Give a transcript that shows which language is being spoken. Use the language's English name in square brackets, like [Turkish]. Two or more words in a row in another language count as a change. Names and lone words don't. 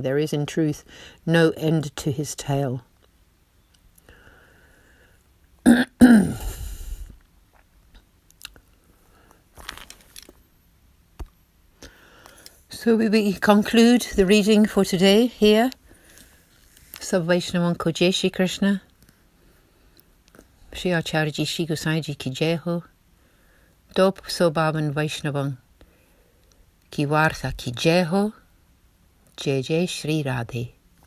[English] There is, in truth, no end to his tale. So we conclude the reading for today here. [Hindi] सब वैष्णवन को जय श्री कृष्ण. श्री आचार्य जी श्री गोसाईं की जय हो. दोप सोबावन वैष्णवन की वार्ता की जय हो. जय जय श्री राधे.